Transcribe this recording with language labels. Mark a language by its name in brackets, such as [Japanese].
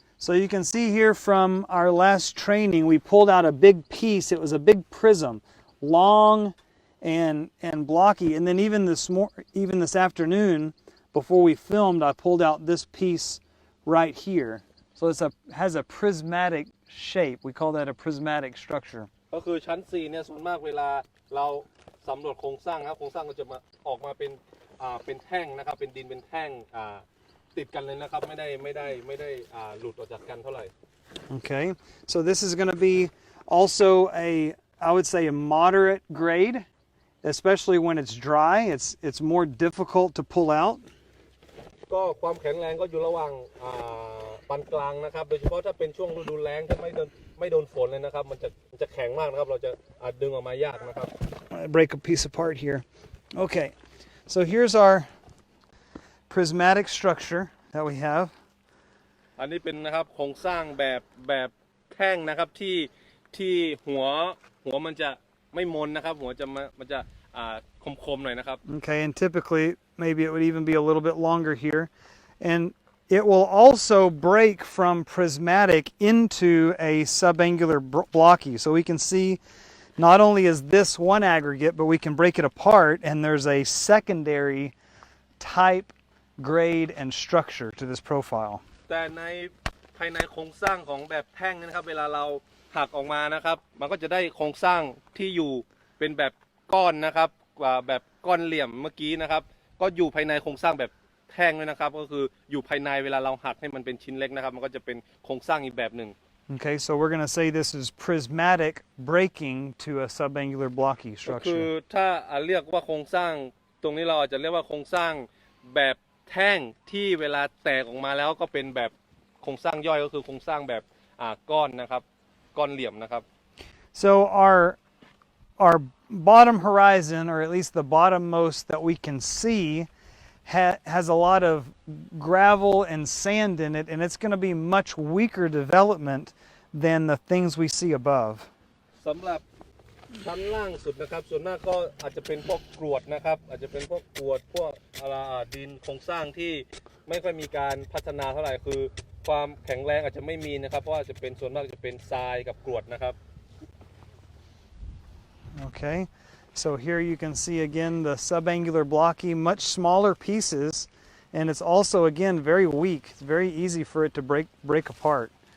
[English] So you can see here from our last training, we pulled out a big piece. It was a big prism, long and blocky. And then even this afternoon, before we filmed, I pulled out this piece right here. So has a prismatic shape. We call that a prismatic structure. [Thai] ก็คือชั้น4เนี่ยส่วนมากเวลาเราสำรวจโครงสร้างครับโครงสร้างก็จะมาออกมาเป็นแท่งนะครับเป็นดินเป็นแท่งติดกันเลยนะครับไม่ได้หลุดออกจากกันเท่าไหร่ [English] Okay, so this is going to be also I would say a moderate grade, especially when it's dry. It's more difficult to pull out. [Thai] ก็ความแข็งแรงก็อยู่ระหว่างปานกลางนะครับโดยเฉพาะถ้าเป็นช่วงฤดูแล้งถ้าไม่โดนฝนเลยนะครับมันจะแข็งมากนะครับเราจะดึงออกมายากนะครับ [English] I break a piece apart here. Okay, so here's our prismatic structure that we have. [Thai] อันนี้เป็นนะครับโครงสร้างแบบแท่งนะครับที่หัวมันจะไม่มนนะครับหัวมันจะคมๆหน่อยนะครับ [English] Okay, and typically maybe it would even be a little bit longer here. And it will also break from prismatic into a subangular blocky. So we can see not only is this one aggregate, but we can break it apart and there's a secondary type, grade, and structure to this profile. [Thai] แต่ภายในโครงสร้างของแบบแท่งนะครับเวลาเราหักออกมานะครับมันก็จะได้โครงสร้างที่อยู่เป็นแบบก้อนนะครับแบบก้อนเหลี่ยมเมื่อกี้นะครับก็อยู่ภายในโครงสร้างแบบแท่งด้วยนะครับก็คืออยู่ภายในเวลาเราหักให้มันเป็นชิ้นเล็กนะครับมันก็จะเป็นโครงสร้างอีกแบบหนึ่ง [English] Okay, so we're going to say this is prismatic breaking to a subangular blocky คือ structure. [Thai] ถ้าเรียกว่าโครงสร้างตรงนี้เราอาจจะเรียกว่าโครงสร้างแบบแท่งที่เวลาแตกออกมาแล้วก็เป็นแบบโครงสร้างย่อยก็คือโครงสร้างแบบก้อนนะครับก้อนเหลี่ยมนะครับ [English] So our bottom horizon, or at least the bottommost that we can see, has a lot of gravel and sand in it, and it's going to be much weaker development than the things we see above. [Thai] สำหรับชั้นล่างสุดนะครับส่วนมากก็อาจจะเป็นพวกกรวดนะครับอาจจะเป็นพวกกรวดพวกดินโครงสร้างที่ไม่ค่อยมีการพัฒนาเท่าไหร่คือความแข็งแรงอาจจะไม่มีนะครับเพราะว่าจะเป็นส่วนมากจะเป็นทรายกับกรวดนะครับ [English] Okay, so here you can see again the subangular blocky, much smaller pieces, and it's also again very weak. It's very easy for it to break apart.